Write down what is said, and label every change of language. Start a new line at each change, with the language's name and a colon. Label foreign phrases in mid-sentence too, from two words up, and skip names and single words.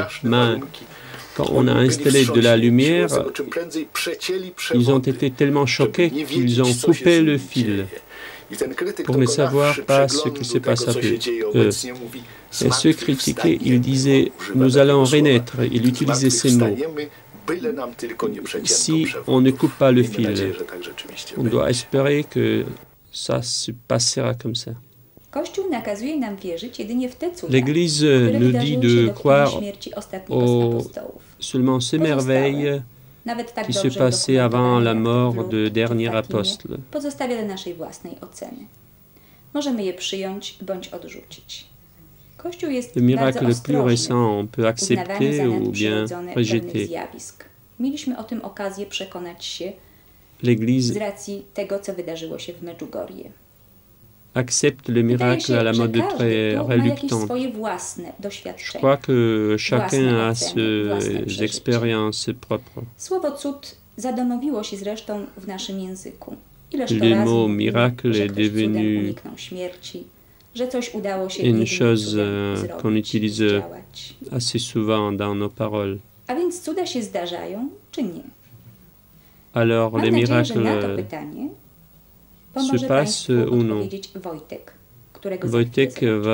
French: Quand on a installé de la lumière, ils ont été tellement choqués qu'ils ont coupé le fil pour ne savoir pas ce qui se passe avec eux. Et ceux critiqués, ils disaient « nous allons renaître ». Il utilisait ces mots. Si on ne coupe pas le fil, on doit espérer que ça se passera comme ça.
Polish: Kościół nakazuje nam wierzyć jedynie w te cuda,
French: L'Église
Polish: które
French: nous
Polish: wydarzyły
French: dit
Polish: się
French: de
Polish: do
French: croire
Polish: chwili śmierci ostatniego z
French: aux
Polish: apostołów.
French: seulement ces merveilles
Polish: Nawet tak
French: qui se
Polish: dobrze
French: passaient avant la
Polish: udokumentowane jak
French: mort
Polish: w
French: de
Polish: Lud czy
French: dernier
Polish: Fatimie,
French: apostle.
Polish: pozostawia dla naszej własnej oceny. Możemy je przyjąć bądź odrzucić. Kościół jest
French: Le miracle
Polish: bardzo
French: le plus
Polish: ostrożny
French: récent, on peut
Polish: w uznawaniu
French: accepter
Polish: za
French: ou bien
Polish: nadprzyrodzone pewnych
French: rejeter.
Polish: zjawisk. Mieliśmy o tym okazję przekonać się z
French: L'Église
Polish: racji tego, co wydarzyło się w Medjugorje.
French: accepte le
Polish: Wydaje
French: miracle
Polish: się,
French: à la
Polish: że
French: mode
Polish: każdy
French: très
Polish: tu ma jakieś
French: reluctante.
Polish: swoje własne
French: Je
Polish: doświadczenia.
French: crois que chacun
Polish: Własne
French: a
Polish: oceny, własne
French: ses
Polish: przeżycia.
French: expériences propres.
Polish: Słowo cud zadomowiło się zresztą w naszym języku. Ileż to
French: Le
Polish: razy
French: mot
Polish: mówimy,
French: miracle
Polish: że
French: est
Polish: ktoś cudem
French: devenu
Polish: uniknął śmierci, że coś udało się
French: une
Polish: jedynie
French: chose
Polish: cudem
French: qu'on
Polish: zrobić,
French: utilise
Polish: zdziałać.
French: assez souvent dans nos paroles.
Polish: A więc cuda się zdarzają, czy nie?
French: Alors
Polish: Mam
French: les
Polish: nadzieję, że na to
French: miracles
Polish: pytanie pomoże
French: se
Polish: Państwu
French: passent ou non?
Polish: odpowiedzieć Wojtek, którego za
French: Wojtek
Polish: chwilę zobaczymy.